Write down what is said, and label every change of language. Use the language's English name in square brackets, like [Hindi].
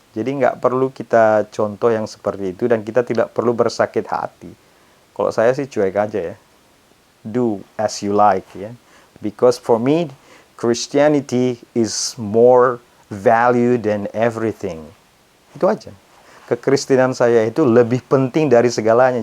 [Indonesian] Jadi nggak perlu kita contoh yang seperti itu, dan kita tidak perlu bersakit hati. Kalau saya sih cuek aja ya. [English] Do as you like [Indonesian] ya. [English] Because for me, Christianity is more value than everything. [Indonesian] Itu aja. Kekristenan saya itu lebih penting dari segalanya.